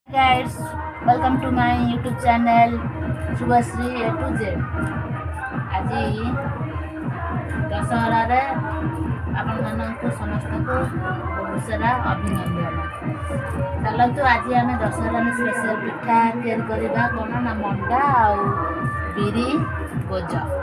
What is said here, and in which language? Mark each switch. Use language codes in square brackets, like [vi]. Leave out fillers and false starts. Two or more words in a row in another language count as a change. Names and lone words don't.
[en] Guys, welcome to my YouTube channel Shubhasri A to Z. [or] ଆଜି ଦଶହରାରେ ଆପଣମାନଙ୍କୁ ସମସ୍ତଙ୍କୁ ବହୁତ ସାରା ଅଭିନନ୍ଦନ। ଚାଲନ୍ତୁ ଆଜି ଆମେ ଦଶହରାରେ ସ୍ପେଶାଲ ପିଠା ତିଆରି କରିବା। କ'ଣ ନା ମଣ୍ଡା ଆଉ ବିରି ଗୋଜ।